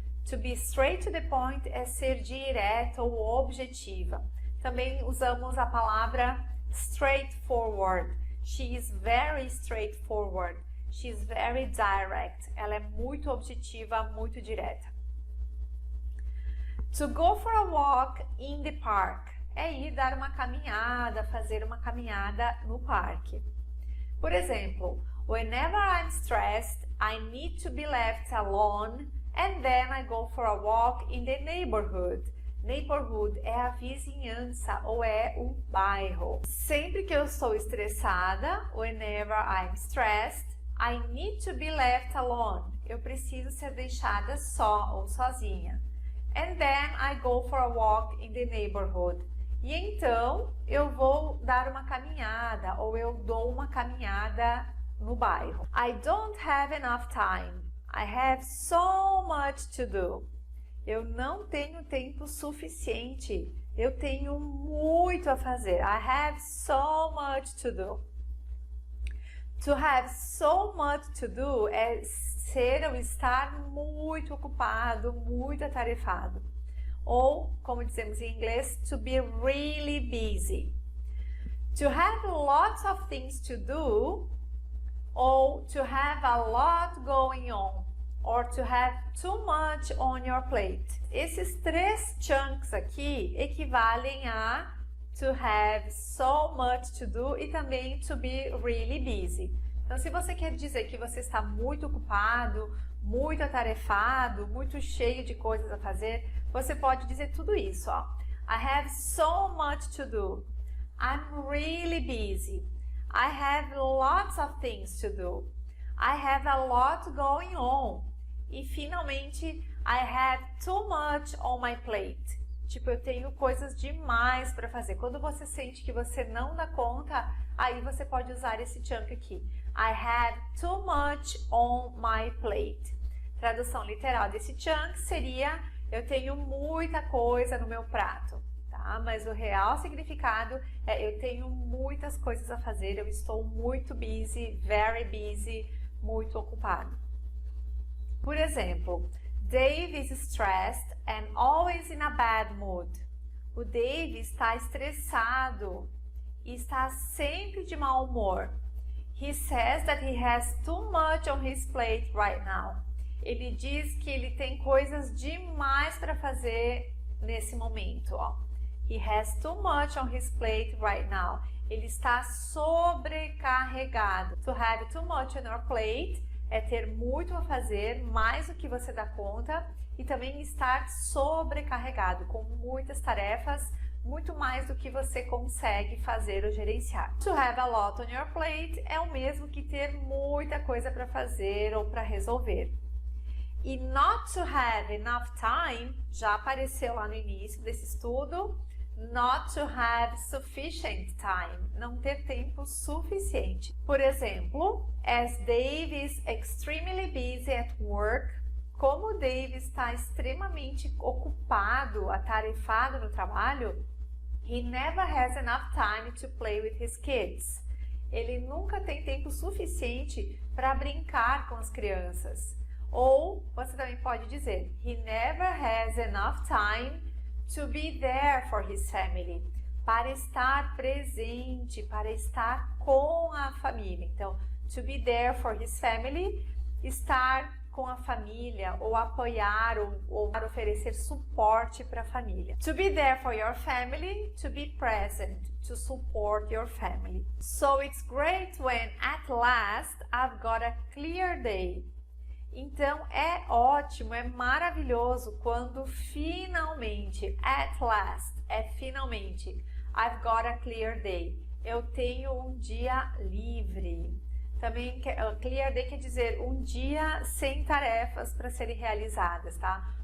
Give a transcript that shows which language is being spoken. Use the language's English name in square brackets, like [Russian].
[English] To be straight to the point [Portuguese] é ser direto ou objetiva. Também usamos a palavra straightforward. [English] She is very straightforward. She is very direct. [Portuguese] Ela é muito objetiva, muito direta. [English] To go for a walk in the park [Portuguese] é ir dar uma caminhada, fazer uma caminhada no parque. Por exemplo, [English] whenever I'm stressed, I need to be left alone and then I go for a walk in the neighborhood. [Portuguese] Neighborhood é a vizinhança ou é o bairro. Sempre que eu estou estressada, [English] whenever I'm stressed, I need to be left alone. [Portuguese] Eu preciso ser deixada só ou sozinha. [English] And then I go for a walk in the neighborhood. [Portuguese] E então eu vou dar uma caminhada ou eu dou uma caminhada no bairro. [English] I don't have enough time. I have so much to do. [Portuguese] Eu não tenho tempo suficiente. Eu tenho muito a fazer. [English] I have so much to do. To have so much to do [Portuguese] é ser ou estar muito ocupado, muito atarefado. Ou, como dizemos em inglês, [English] to be really busy. To have lots of things to do, ou to have a lot going on, or to have too much on your plate. [Portuguese] Esses três chunks aqui equivalem a [English] to have so much to do [Portuguese] e também [English] to be really busy. [Portuguese] Então, se você quer dizer que você está muito ocupado, muito atarefado, muito cheio de coisas a fazer, você pode dizer tudo isso, ó. [English] I have so much to do. I'm really busy. I have lots of things to do. I have a lot going on. [Portuguese] E finalmente, [English] I have too much on my plate. [Portuguese] Tipo, eu tenho coisas demais para fazer. Quando você sente que você não dá conta, aí você pode usar esse chunk aqui. [English] I have too much on my plate. [Portuguese] Tradução literal desse chunk seria eu tenho muita coisa no meu prato, tá? Mas o real significado é eu tenho muitas coisas a fazer, eu estou muito busy, [English] very busy, [Portuguese] muito ocupado. Por exemplo, [English] Dave is stressed and always in a bad mood. [Portuguese] O Dave está estressado e está sempre de mau humor. [English] He says that he has too much on his plate right now. [Portuguese] Ele diz que ele tem coisas demais para fazer nesse momento, ó. [English] He has too much on his plate right now. [Portuguese] Ele está sobrecarregado. [English] To have too much on your plate [Portuguese] é ter muito a fazer, mais do que você dá conta, e também estar sobrecarregado, com muitas tarefas, muito mais do que você consegue fazer ou gerenciar. [English] To have a lot on your plate [Portuguese] é o mesmo que ter muita coisa para fazer ou para resolver. E [English] not to have enough time [Portuguese] já apareceu lá no início desse estudo. [English] Not to have sufficient time, [Portuguese] não ter tempo suficiente. Por exemplo, [English] as Dave is extremely busy at work, [Portuguese] como o Dave está extremamente ocupado, atarefado no trabalho, [English] he never has enough time to play with his kids. [Portuguese] Ele nunca tem tempo suficiente para brincar com as crianças. Ou você também pode dizer, [English] he never has enough time to be there for his family, [Portuguese] para estar presente, para estar com a família. Então, [English] to be there for his family, [Portuguese] estar com a família, ou apoiar, ou oferecer suporte para a família. [English] To be there for your family, to be present, to support your family. So it's great when at last I've got a clear day. [Portuguese] Então é ótimo, é maravilhoso quando finalmente, [English] at last, [Portuguese] é finalmente, [English] I've got a clear day. [Portuguese] Eu tenho um dia livre. Também clear day quer dizer um dia sem tarefas para serem realizadas, tá?